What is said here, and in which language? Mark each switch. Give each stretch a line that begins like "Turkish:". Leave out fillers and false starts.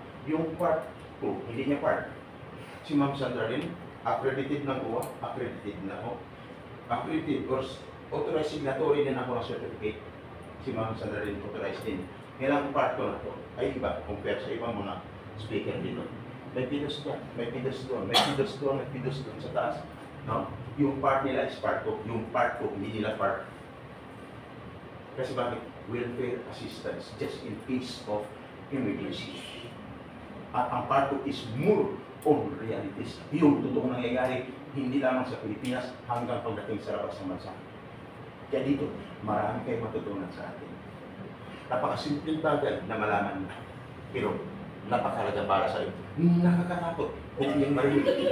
Filipino: Yung part ko, hindi niya part. Si Ma'am Sandra Lynn, accredited ng UWA, accredited na ako. Accredited or authorized signatory din ako ng certificate. Si Ma'am Sandra Lynn authorized din. Kailangan part ko na to ay iba compare sa ibang mga speaker dito. May pidos doon, may pidos doon, may pidos doon, may pidos doon sa taas. No? Yung part nila is part ko, yung part ko hindi nila part. Kasi bakit?
English: Welfare assistance just in case of emergency.
Filipino: At ang part ko is more on realities. Yung totoong nangyayari, hindi lamang sa Pilipinas hanggang pagdating sa labas ng bansa. Kaya dito, marami kayong matutunan sa atin. Napakasimpleng bagay na malaman mo. Pero napakalaga para sa iyo. Nakakatakot kung yung marinig.